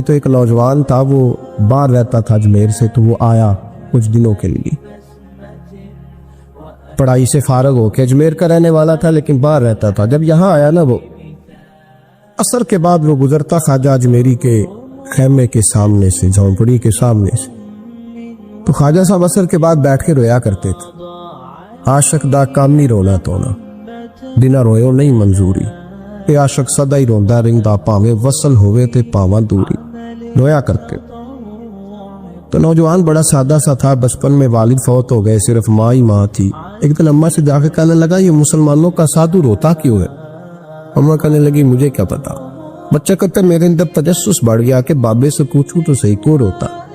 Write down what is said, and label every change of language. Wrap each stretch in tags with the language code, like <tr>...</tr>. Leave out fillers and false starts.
<ur>تو ایک نوجوان تھا وہ باہر رہتا تھا اجمیر سے، تو وہ آیا کچھ دنوں کے لیے، پڑھائی سے فارغ ہو کے، اجمیر کا رہنے والا تھا لیکن باہر رہتا تھا. جب یہاں آیا نا وہ عصر کے بعد وہ گزرتا خواجہ اجمیری کے خیمے کے سامنے سے، جھونپڑی کے سامنے سے، تو خواجہ صاحب عصر کے بعد بیٹھ کے رویا کرتے تھے.</ur> <pa>عاشق دا کام نہیں رونا تونا، بنا روئے نہیں منظوری، اے عاشق سدا ہی روندا رہندا پاویں وصل ہوئے تے پاواں دوری،</pa> <ur>رویا کرتے. تو نوجوان بڑا سادہ سا تھا، بچپن میں والد فوت ہو گئے، صرف ماں ہی ماں تھی. ایک دن اماں سے جا کے کہنے لگا یہ مسلمانوں کا سادھو روتا کیوں ہے؟ اماں کہنے لگی مجھے کیا پتا. بچہ کہتا میرے اندر تجسس بڑھ گیا کہ بابے سے پوچھوں تو صحیح کیوں روتا.</ur>